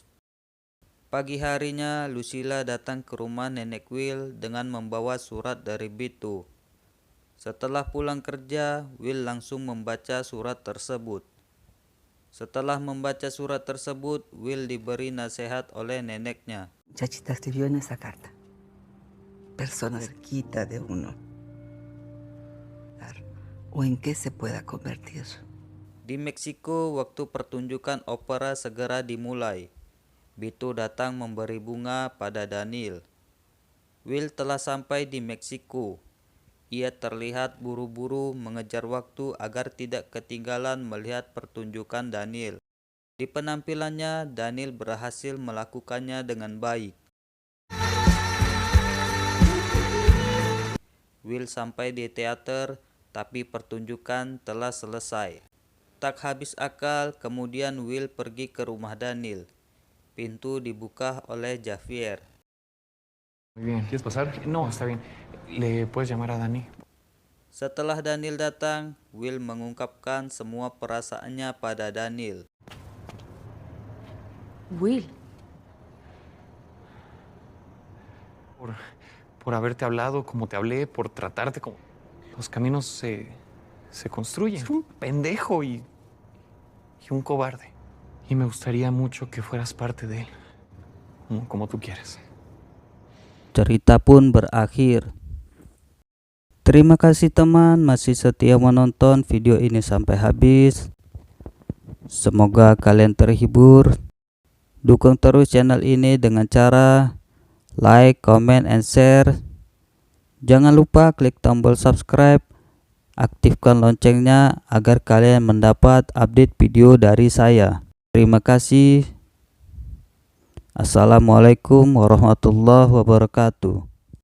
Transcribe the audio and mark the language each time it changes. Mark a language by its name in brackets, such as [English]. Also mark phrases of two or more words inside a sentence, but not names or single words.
[Indonesian] Pagi harinya, Lucila datang ke rumah nenek Will dengan membawa surat dari Bito. Setelah pulang kerja, Will langsung membaca surat tersebut. Setelah membaca surat tersebut, Will diberi nasihat oleh neneknya. [Spanish] Chachita escribió en esa carta. Persona cerquita de uno. O en qué se pueda convertir. [Indonesian] Di Meksiko, waktu pertunjukan opera segera dimulai. Bito datang memberi bunga pada Daniel. Will telah sampai di Meksiko. Ia terlihat buru-buru mengejar waktu agar tidak ketinggalan melihat pertunjukan Daniel. Di penampilannya, Daniel berhasil melakukannya dengan baik. Will sampai di teater, tapi pertunjukan telah selesai. Tak habis akal, kemudian Will pergi ke rumah Daniel. Pintu dibuka oleh Javier. [Spanish] Muy bien. ¿Quieres pasar? No, está bien. ¿Le puedes llamar a Dani? [Indonesian] Setelah Daniel datang, Will mengungkapkan semua perasaannya pada Daniel. Will. [Spanish] Por haberte hablado como te hablé, por tratarte como... Los caminos se construyen. Es un pendejo y un cobarde. Y me gustaría mucho que fueras parte de él, como tú quieres. [Indonesian] Cerita pun berakhir. Terima kasih teman masih setia menonton video ini sampai habis. Semoga kalian terhibur. Dukung terus channel ini dengan cara [English] like, comment, and share. [Indonesian] Jangan lupa klik tombol subscribe, aktifkan loncengnya agar kalian mendapat update video dari saya. Terima kasih. [Arabic] السلام عليكم ورحمة الله وبركاته.